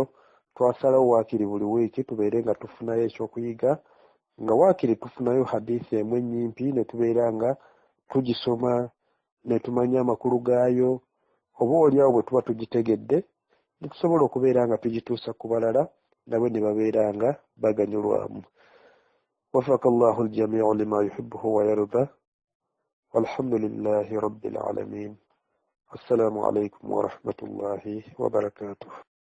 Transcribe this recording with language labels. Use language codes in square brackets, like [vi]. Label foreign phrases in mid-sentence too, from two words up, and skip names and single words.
[lg] Twasalawo waakiri buli wiiki tubeere nga tufunayo ekyokuyiga, nga waakiri tufunayo hadiisi emu ennyimpi ne tubeera nga tugisoma ne tumanya amakulu gaayo, oba oliawo bwe tuba tugitegedde ne tusobola okubeera nga tugituusa ku balala nabo ne babeera nga baganyulwamu. [ar] وفق الله الجميع لما يحبه ويرضى. والحمد لله رب العالمين. السلام عليكم ورحمة الله وبركاته.